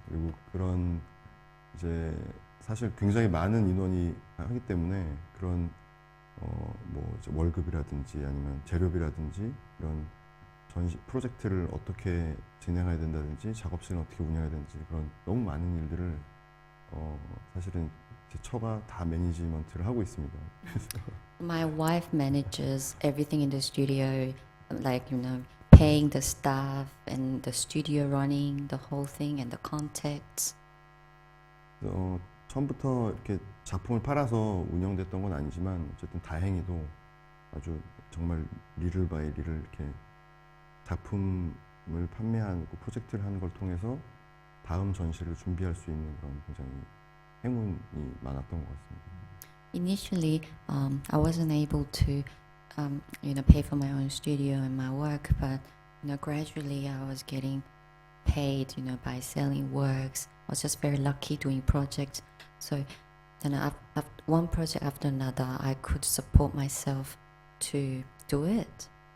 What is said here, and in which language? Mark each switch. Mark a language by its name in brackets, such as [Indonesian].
[Korean] 그리고 그런 이제 사실 굉장히 많은 인원이 하기 때문에 그런 뭐 이제 월급이라든지 아니면 재료비라든지 이런 전시 프로젝트를 어떻게 진행해야 된다든지 작업실은 어떻게 운영해야 되는지 그런 너무 많은 일들을 사실은 제 처가 다 매니지먼트를 하고 있습니다. [English] My wife manages everything in the studio, like paying the staff and the studio running, the whole thing and the contacts. [Korean] 처음부터 이렇게 작품을 팔아서 운영됐던 건 아니지만 어쨌든 다행히도 아주 정말 리를 바이 리를 이렇게 작품을 판매하고 프로젝트를 하는 걸 통해서 다음 전시를 준비할 수 있는 그런 굉장히 행운이 많았던 것 같습니다. [English] Initially, I wasn't able to, pay for my own studio and my work, but gradually I was getting paid, by selling works. I was just very lucky doing projects. So then, one project after another, I could support myself to do it.